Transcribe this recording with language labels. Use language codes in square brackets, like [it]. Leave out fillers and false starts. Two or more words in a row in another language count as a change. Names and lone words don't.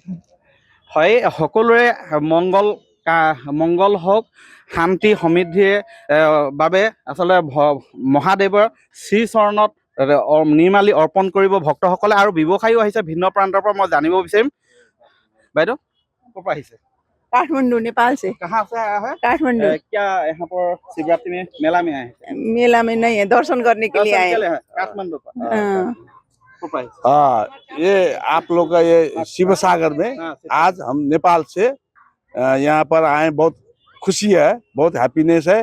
[as] হয়, সকলোৰে মংগল হওক, শান্তি সমৃদ্ধিৰ বাবে আচলতে মহাদেৱৰ শ্ৰীচৰণত নিৰ্মালি অৰ্পণ কৰিব ভক্তসকলে। আৰু ব্যৱসায়ীও আহিছে ভিন্ন প্ৰান্তৰ পৰা। মই জানিব বিচাৰিম বাইদেউ ক'ৰ পৰা আহিছে? [hi] काठमांडू नेपाल से। कहाँ से आया है? काठमांडू। क्या यहाँ पर शिवरात्रि में मेला में आए हैं? मेला में नहीं है, दर्शन करने के लिए आए हैं। काठमांडू का। हाँ, ये आप लोग का ये शिवसागर में आज हम नेपाल से यहाँ पर आए, बहुत खुशी है, बहुत हैप्पीनेस है।